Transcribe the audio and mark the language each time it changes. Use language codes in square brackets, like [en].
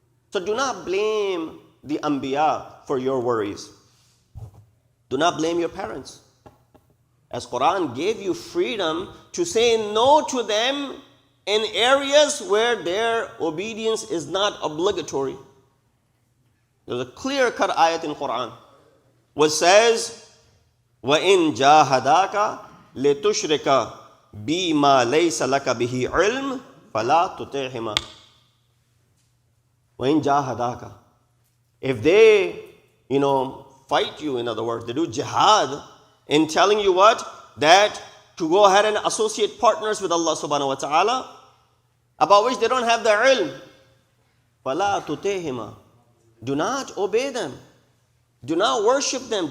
[en] So do not blame the Anbiya for your worries. Do not blame your parents. As Quran gave you freedom to say no to them in areas where their obedience is not obligatory. There's a clear-cut ayat in Quran which says, [ar] وَإِن جَاهَدَاكَ لِتُشْرِكَ بِمَا لَيْسَ لَكَ بِهِ عِلْمٍ فَلَا تُطِعْهُمَا. وَإِن جَاهَدَاكَ. [en] If they, fight you, in other words, they do jihad in telling you what? That to go ahead and associate partners with Allah subhanahu wa ta'ala, about which they don't have the ilm. [ar] فَلَا تُطِعْهُمَا. [en] Do not obey them. Do not worship them.